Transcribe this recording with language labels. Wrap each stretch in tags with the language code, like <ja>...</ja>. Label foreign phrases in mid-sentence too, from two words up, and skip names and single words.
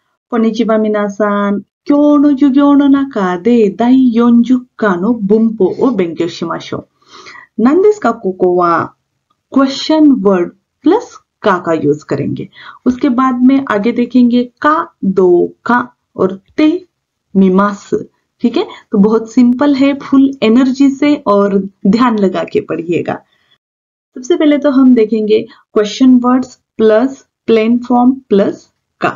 <ja>こんにちは皆さん。今日の授業の中で第40課の文法を勉強しましょう。何ですかここは</ja> <en>question word plus</en> <hi>का यूज करेंगे। उसके बाद में आगे देखेंगे का, दो का और</hi> <ja>てみます.</ja> <hi>ठीक है, तो बहुत सिंपल है,</hi> <en>full energy</en> <hi>से और ध्यान लगा के पढ़िएगा। सबसे पहले तो हम देखेंगे</hi> <en>question words plus plain form plus</en> <hi>का।</hi>